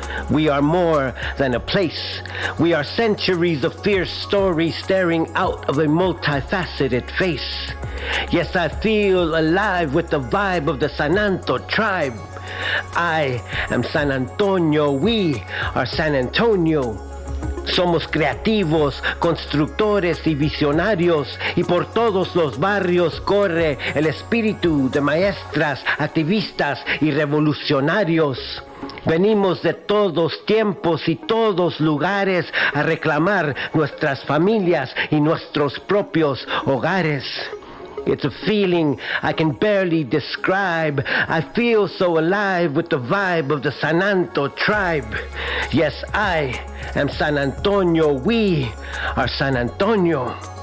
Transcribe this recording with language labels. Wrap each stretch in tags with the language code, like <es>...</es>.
<en>We are more than a place. We are centuries of fierce stories staring out of a multifaceted face. Yes, I feel alive with the vibe of the Sananto tribe. I am San Antonio. We are San Antonio.</en> <es>Somos creativos, constructores y visionarios, y por todos los barrios corre el espíritu de maestras, activistas y revolucionarios. Venimos de todos tiempos y todos lugares a reclamar nuestras familias y nuestros propios hogares.</es> <en>It's a feeling I can barely describe. I feel so alive with the vibe of the Sananto tribe. Yes, I am San Antonio. We are San Antonio.</en>